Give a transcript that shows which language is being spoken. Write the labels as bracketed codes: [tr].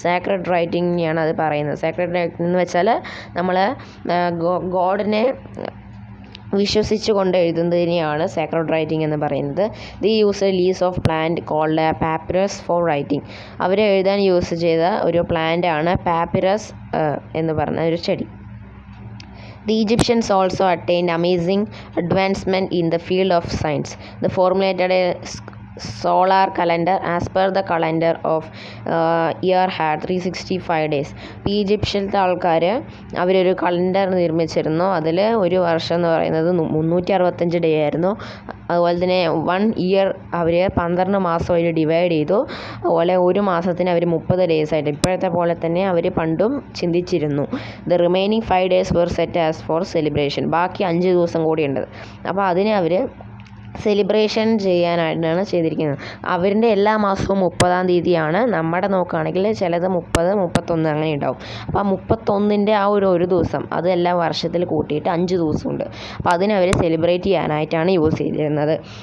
[ml] Sacred റൈറ്റിംഗിനെയാണ് അത് പറയുന്നത്. Sacred writing എന്ന് വെച്ചാൽ നമ്മൾ ഗോഡിനെ വിശ്വസിച്ച് കൊണ്ട് എഴുതുന്നതിനെയാണ് സാക്രഡ് റൈറ്റിംഗ് എന്ന് പറയുന്നത്. [en] The use leaves of plant called papyrus for writing. [ml] അവർ എഴുതാൻ യൂസ് ചെയ്ത ഒരു പ്ലാന്റാണ് പാപ്പിറസ് എന്ന് പറഞ്ഞ ഒരു ചെടി. [en] The Egyptians also attained amazing advancement in the field of science. They formulated a solar calendar as per the calendar of year had 365 days. [ml] ഈജിപ്ഷ്യത്തെ ആൾക്കാർ അവരൊരു കലണ്ടർ നിർമ്മിച്ചിരുന്നു. അതിൽ ഒരു വർഷം എന്ന് പറയുന്നത് 365 ഡേ ആയിരുന്നു. അതുപോലെ തന്നെ 1 ഇയർ അവർ 12 മാസം അവർ ഡിവൈഡ് ചെയ്തു. അതുപോലെ ഒരു മാസത്തിന് അവർ 30 ഡേയ്സ് ആയിട്ട്, ഇപ്പോഴത്തെ പോലെ തന്നെ അവർ പണ്ടും ചിന്തിച്ചിരുന്നു. [en] The remaining 5 days were set as for celebration. [ml] ബാക്കി 5 ദിവസം കൂടിയുണ്ട്. അപ്പോൾ അതിനെ അവർ സെലിബ്രേഷൻ ചെയ്യാനായിട്ടാണ് ചെയ്തിരിക്കുന്നത്. അവരുടെ എല്ലാ മാസവും 30-ാം തീയതിയാണ്. നമ്മുടെ നോക്കുകയാണെങ്കിൽ ചിലത് 30, 31 അങ്ങനെ ഉണ്ടാവും. അപ്പോൾ ആ 31ൻ്റെ ആ ഒരു ദിവസം അത് എല്ലാ വർഷത്തിൽ കൂട്ടിയിട്ട് 5 ദിവസമുണ്ട്. അപ്പോൾ അതിനവർ സെലിബ്രേറ്റ് ചെയ്യാനായിട്ടാണ് യൂസ് ചെയ്തിരുന്നത്.